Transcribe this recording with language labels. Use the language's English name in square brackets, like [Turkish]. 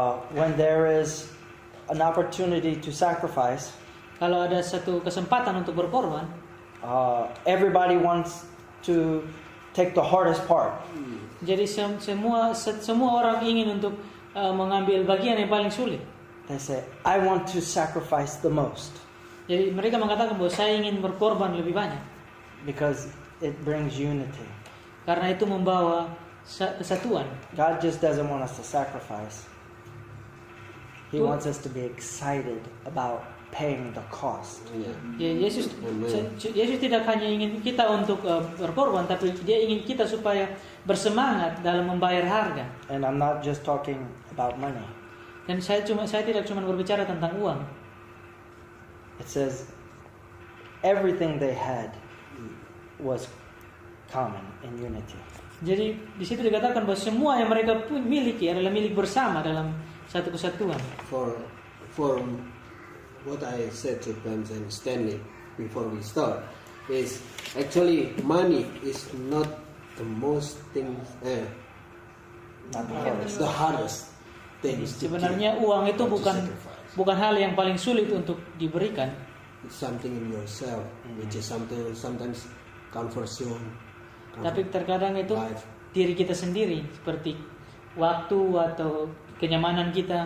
[English] when there is an opportunity to sacrifice, [Indonesian] kalau ada satu kesempatan untuk berkorban, [English] everybody wants to take the hardest part. [Indonesian] Jadi semua orang ingin untuk mengambil bagian yang paling sulit. [English] They say, "I want to sacrifice the most." [Indonesian] Jadi mereka mengatakan bahwa saya ingin berkorban lebih banyak. [English] Because it brings unity. [Indonesian] Karena itu membawa kesatuan. [English] God just doesn't want us to sacrifice. He wants us to be excited about paying the cost. [Indonesian] Ya, Yesus tidak hanya ingin kita untuk berkorban, tapi dia ingin kita supaya bersemangat dalam membayar harga. [English] And I'm not just talking about money. [Indonesian] Dan saya tidak cuma berbicara tentang uang. [English] It says everything they had was common in unity. [Indonesian] Jadi di situ dikatakan bahwa semua yang mereka miliki adalah milik bersama dalam satu kesatuan. [English] For what I said to Bams and Stanley before we start is actually money is not the most thing, the hardest thing. [Indonesian] Sebenarnya uang itu bukan hal yang paling sulit untuk diberikan. [English] It's something in yourself, which is sometimes comfort zone. [Indonesian] Tapi terkadang itu diri kita sendiri, seperti waktu atau kenyamanan kita.